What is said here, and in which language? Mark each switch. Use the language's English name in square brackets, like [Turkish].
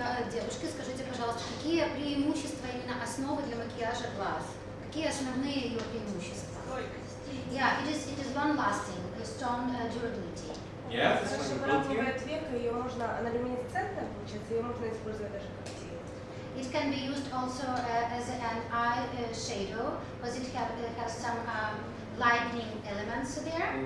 [Russian] Девушки, скажите, пожалуйста, какие преимущества именно основы для макияжа глаз? Какие основные ее преимущества? [English] Yeah, it is long-lasting, strong durability. Yes, it's [Russian] Хорошо [English] durability. [Russian] выравнивает века, ее можно, она люминесцентная получается, ее можно использовать даже как тень. [English] It can be used also as an eye shadow, because it has some lightning elements there.